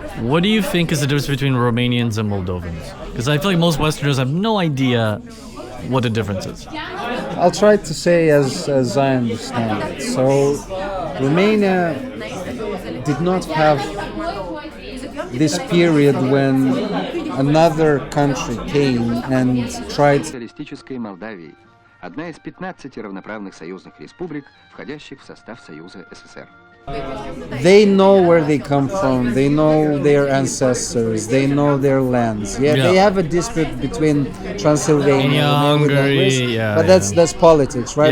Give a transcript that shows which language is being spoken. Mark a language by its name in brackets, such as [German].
[English] What do you think is the difference between Romanians and Moldovans? Because I feel like most Westerners have no idea what the difference is. I'll try to say as I understand it. So Romania did not have this period when another country came and tried. [Russian] Социалистической Молдавии, одна из 15 равноправных союзных республик, входящих в состав Союза СССР. [English] They know where they come from. They know their ancestors. They know their lands. Yeah, Yeah. they have a dispute between Transylvania, And Hungary, yeah, but that's politics, right?